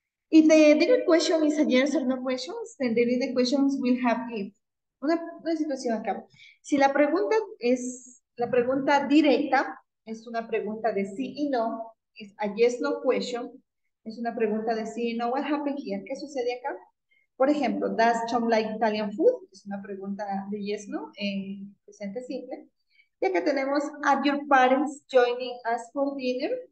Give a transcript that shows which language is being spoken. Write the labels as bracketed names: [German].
[English] If the direct question is a yes or no question, then the direct questions will have if. [Spanish] Una situación acá. Si la pregunta es la pregunta directa, es una pregunta de sí y no, es [English] a yes no question, [Spanish] es una pregunta de sí y no. [English] What happened here? [Spanish] ¿Qué sucede acá? Por ejemplo, [English] does Tom like Italian food? [Spanish] Es una pregunta de yes no en presente simple. Y acá tenemos, [English] are your parents joining us for dinner?